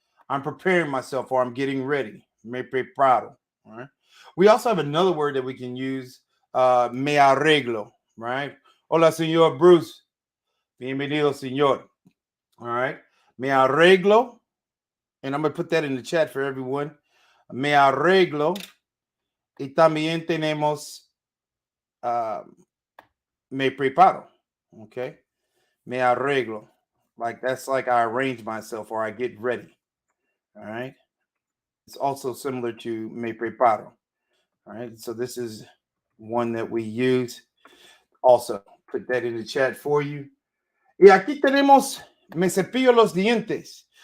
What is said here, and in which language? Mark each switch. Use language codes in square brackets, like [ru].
[en] I'm preparing myself or I'm getting ready. [es] Me preparo. [en] All right. We also have another word that we can use. [es] Me arreglo. Right. Hola, señor Bruce. Bienvenido, señor. [en] All right. [es] Me arreglo. [en] And I'm going to put that in the chat for everyone. [es] Me arreglo. Y también tenemos me preparo. Okay. Me arreglo. [en] Like that's like I arrange myself or I get ready. All right. It's also similar to [es] me preparo. [en] All right. So this is one that we use. Also, put that in the chat for you. [es] Y aquí tenemos me cepillo los dientes.